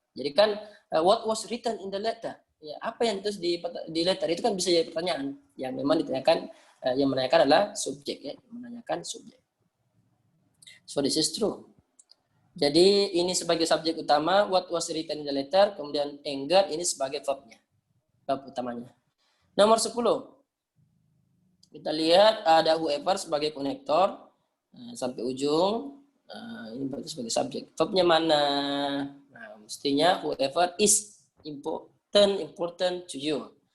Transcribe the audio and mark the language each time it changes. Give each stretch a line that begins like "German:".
Indonesian: Jadi kan
English: what was written in the letter.
Indonesian: Ya, apa yang terus di letter itu kan bisa jadi pertanyaan. Yang memang ditanyakan, yang menanyakan adalah subjek ya, menanyakan subjek.
English: So this is true.
Indonesian: Jadi ini sebagai subjek utama,
English: what was written in the letter,
Indonesian: kemudian anger ini sebagai verbnya, verb utamanya. Nomor 10. Kita lihat ada whoever sebagai konektor sampai ujung. Ini berarti sebagai subjek. Verbnya mana? Nah, mestinya
English: whoever is important to you.